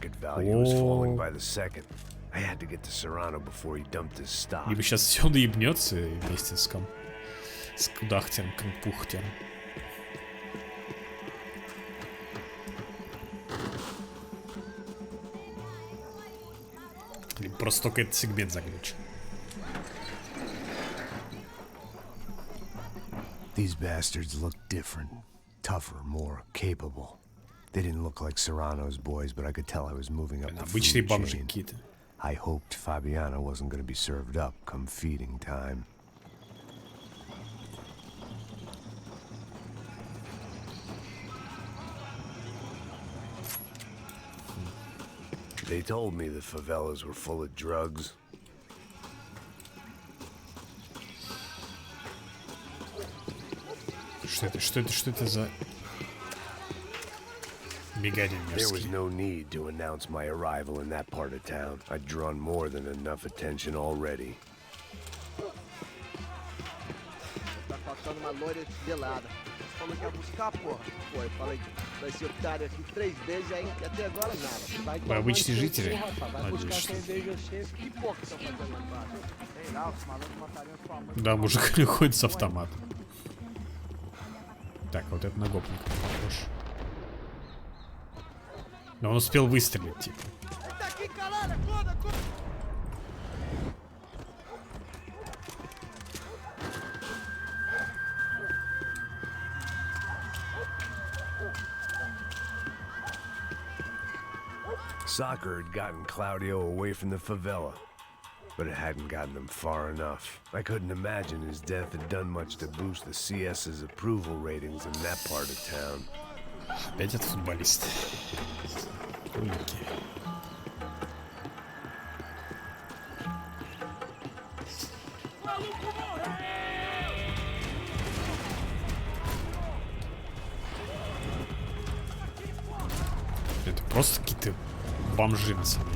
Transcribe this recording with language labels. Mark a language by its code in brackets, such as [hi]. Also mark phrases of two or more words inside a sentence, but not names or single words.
[ru] Либо сейчас все доебнется вместе с кудахтером, компухтером. Просто только этот сегмент заглючен. [en] These bastards look different, tougher, more capable. They didn't look like Serrano's boys, but I could tell I was moving up the food chain. I hoped Fabiana wasn't going to be served up come feeding time. They told me the favelas were full of drugs. [ru] Что это за мигание мерзкие? [en] There was no need to announce my arrival in that part of town. I'd drawn more than enough attention already. [pt] Tá faltando uma loira pelada. Falou que ia buscar, porra. Foi, falei pra esse otário aqui 3 vezes aí, e até agora nada. [ru] Вы обычные жители? [pt] Vai buscar cerveja cheia. Que porra que estão fazendo lá embaixo? Sei lá, os malandros matariam sua mãe. [ru] Да, мужик не ходит с автоматом. Так, вот это на гопника похож. Но он успел выстрелить, типа. [en] Soccer had gotten Claudio away from the favela, but it hadn't gotten him far enough. I couldn't imagine his death had done much to boost the CS's approval ratings in that part of town. [ru] Опять этот футболист. Умники. Это просто какие-то бомжи, на самом деле.